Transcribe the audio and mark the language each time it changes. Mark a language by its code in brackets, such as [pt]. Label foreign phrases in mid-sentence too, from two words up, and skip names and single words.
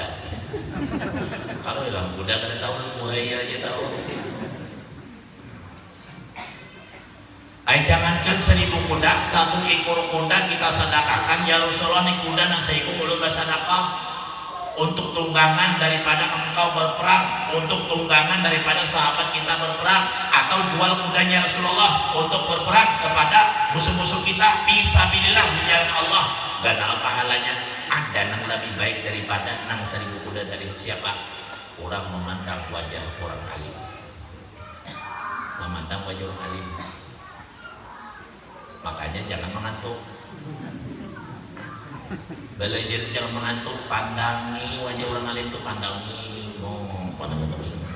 [id] Kalau hilang kuda kada tahu buaya aja tahu. Jangankan 1000 kuda, 1 ekor kuda kita sedekahkan [ar] ya Rasulullah. [id] Nih kuda nang seiku ulun bersedekah untuk tunggangan daripada engkau berperang, untuk tunggangan daripada sahabat kita berperang, atau jual kudanya Rasulullah untuk berperang kepada musuh-musuh kita fisabilillah di jalan Allah. Gana pahalanya ada nang lebih baik daripada nang 1000 kuda dari siapa? Orang memandang wajah orang alim, memandang wajah orang alim. Makanya jangan mengantuk, belajar jangan mengantuk, pandangi wajah orang alim tuh, pandangi, pandangi terus.